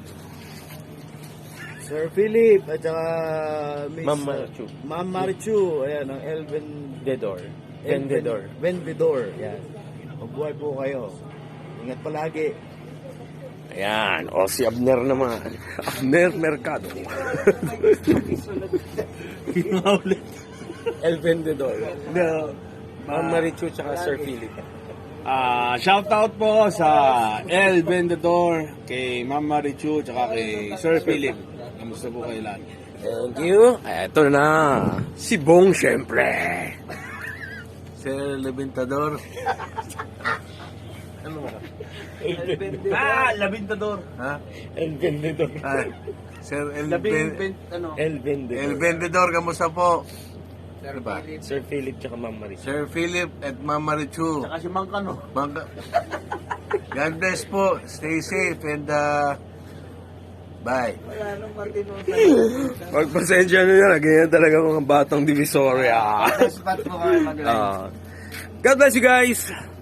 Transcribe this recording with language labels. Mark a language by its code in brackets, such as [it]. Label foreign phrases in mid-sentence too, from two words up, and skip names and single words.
[tl] Sir Philip at saka Miss Ma'am Marichu. Ma'am Marichu, ayan, ang El Vendedor. Vendedor, yan. Mabuhay po kayo. Ingat palagi. Ayan, o si Abner naman. Abner Mercado. El Vendedor. No. Ma'am Marichu tsaka Sir Philip. Shout out po sa El Vendedor, kay Ma'am Marichu, tsaka kay Sir Philip. Kamusta po kayo lahat? [en] Thank you. [tl] Eto na, si Bong syempre. Sir Labintador. Ano ba? Labintador. Ha? El Vendedor. Sir El El Vendedor. El Vendedor, kamusta po? Sir ba? Sir Philip tsaka Ma'am Marichu. Sir Philip at Ma'am Marichu. Tsaka si Mangkano. [en] God bless po. Stay safe and bye. [tl] Magpasensya nyo yan. Ganyan talaga mga batang Divisoria. Spot po kami mag-live. [en] God bless you guys.